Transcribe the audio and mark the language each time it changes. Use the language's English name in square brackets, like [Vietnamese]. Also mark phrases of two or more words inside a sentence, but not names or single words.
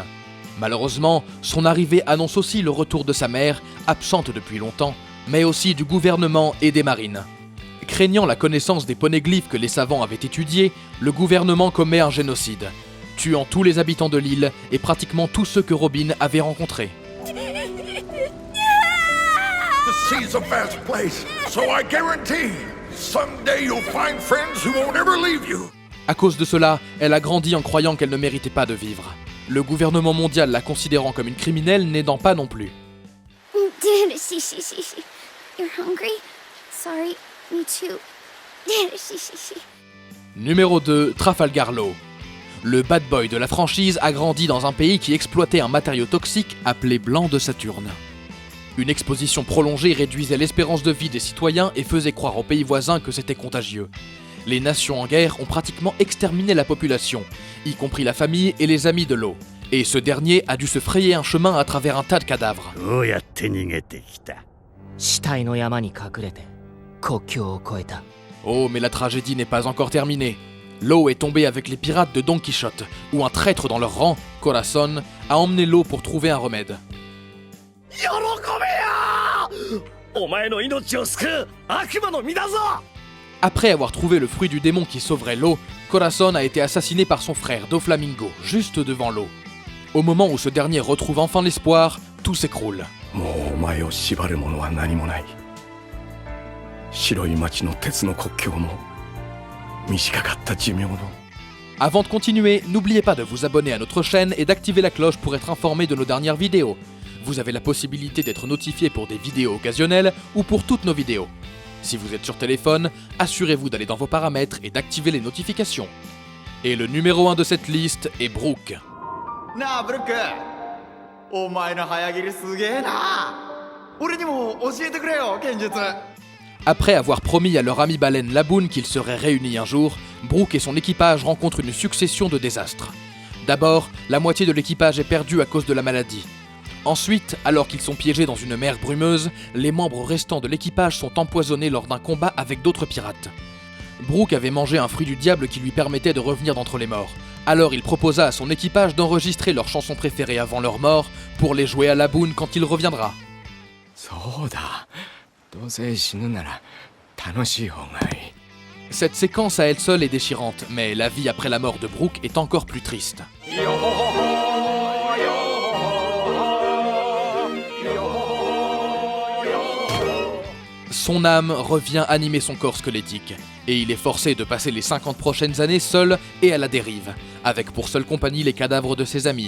[French] Malheureusement, son arrivée annonce aussi le retour de sa mère, absente depuis longtemps, mais aussi du gouvernement et des marines. Craignant la connaissance des poneglyphes que les savants avaient étudiés, le gouvernement commet un génocide, tuant tous les habitants de l'île et pratiquement tous ceux que Robin avait rencontrés. [English] The sea's a vast place, so I guarantee someday you'll find friends who won't ever leave you. [French] À cause de cela, elle a grandi en croyant qu'elle ne méritait pas de vivre. Le gouvernement mondial la considérant comme une criminelle n'aidant pas non plus. [English] You're hungry? Sorry, me too. [French] Numéro 2, Trafalgar Law. Le [English] bad boy [French] de la franchise a grandi dans un pays qui exploitait un matériau toxique appelé blanc de Saturne. Une exposition prolongée réduisait l'espérance de vie des citoyens et faisait croire aux pays voisins que c'était contagieux. Les nations en guerre ont pratiquement exterminé la population, y compris la famille et les amis de Law. Et ce dernier a dû se frayer un chemin à travers un tas de cadavres. [Japanese] どうやって逃げてきた？死体の山に隠れて国境を越えた。 [French] Oh, mais la tragédie n'est pas encore terminée. Law est tombé avec les pirates de Don Quichotte, où un traître dans leur rang, Corazon, a emmené Law pour trouver un remède. [Japanese] お前の命を救う悪魔の実だぞ！ [French] Après avoir trouvé le fruit du démon qui sauverait Law, Corazon a été assassiné par son frère Doflamingo, juste devant Law. Au moment où ce dernier retrouve enfin l'espoir, tout s'écroule. [Japanese] もうお前を縛るものは何もない。白い町の鉄の国境も短かった寿命の。 [French] Avant de continuer, n'oubliez pas de vous abonner à notre chaîne et d'activer la cloche pour être informé de nos dernières vidéos. vous avez la possibilité d'être notifié pour des vidéos occasionnelles ou pour toutes nos vidéos. Si vous êtes sur téléphone, assurez-vous d'aller dans vos paramètres et d'activer les notifications. Et le numéro 1 de cette liste est Brook. [Japanese] なあブルック、お前の早切りすげえな。俺にも教えてくれよ剣術。 [French] Après avoir promis à leur ami baleine Laboon qu'ils seraient réunis un jour, Brook et son équipage rencontrent une succession de désastres. D'abord, la moitié de l'équipage est perdue à cause de la maladie. Ensuite, alors qu'ils sont piégés dans une mer brumeuse, les membres restants de l'équipage sont empoisonnés lors d'un combat avec d'autres pirates. Brook avait mangé un fruit du diable qui lui permettait de revenir d'entre les morts. Alors il proposa à son équipage d'enregistrer leurs chansons préférées avant leur mort pour les jouer à Laboon quand il reviendra. [Japanese] そうだ。どうせ死ぬなら楽しい方がいい。 [French] Cette séquence à elle seule est déchirante, mais la vie après la mort de Brook est encore plus triste. Son âme revient animer son corps squelettique, et il est forcé de passer les 50 prochaines années seul et à la dérive, avec pour seule compagnie les cadavres de ses amis.